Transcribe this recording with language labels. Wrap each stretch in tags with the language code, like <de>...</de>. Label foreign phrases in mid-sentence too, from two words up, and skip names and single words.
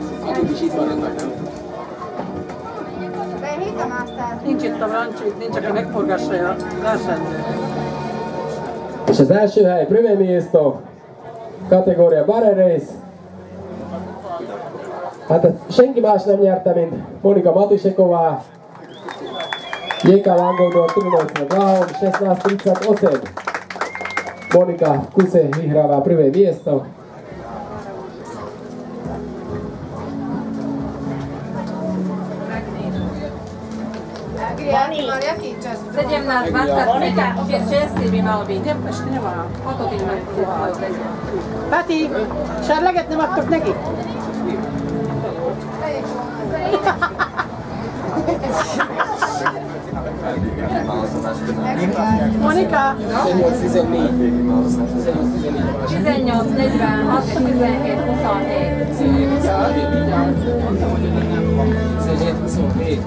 <hu>Nincs itt a Rancsi, nincs, aki megforgassa a versenyt. És az első hely,</hu> <sk>Prvé Miesto, kategória Barre Race.</sk> <hu>Hát senki más nem nyerte, mint Monika Matušeková, Jeka Langovdor, Trudovská Blahom, 16-38.</hu> <sk>Monika Kuse vyhráva prvé miesto. Sedem na 27, 6 by malo byť. Koľko tým majú?</sk> <hu>Peti, serleget nem adtok neki? Monika? 18, 46, 17, 27.</hu>